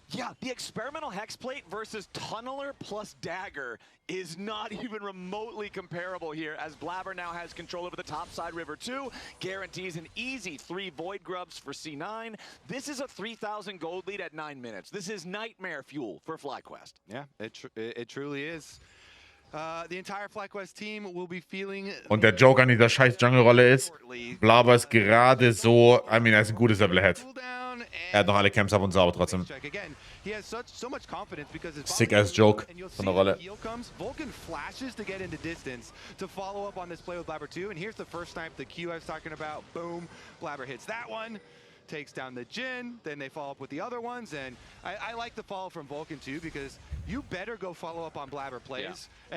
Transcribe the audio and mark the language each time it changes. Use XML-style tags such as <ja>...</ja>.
<en>Yeah, the experimental hex plate versus tunneler plus dagger is not even remotely comparable here, as Blabber now has control over the top side river 2, guarantees an easy 3 void grubs for C9. This is a 3,000 gold lead at 9 minutes. This is nightmare fuel for FlyQuest. Yeah, it truly is. The entire FlyQuest team will be feeling...</en> <de>Und der Joke an dieser scheiß Jungle-Rolle ist, Blabber ist gerade so,</de> <en>I mean,</en> <de>er ist ein gutes Level-Head. Er hat noch alle Camps ab und so, aber trotzdem. Sick-ass Joke von der Rolle.</de> <en>Vulcan flashes to get into distance to follow up on this play with Blabber 2, and here's the first snipe the Q I was talking about. Boom, Blabber hits that one, takes down the Jhin, then they follow up with the other ones, and I like the follow from Vulcan too, because you better go follow up on Blabber plays. Yeah.</en>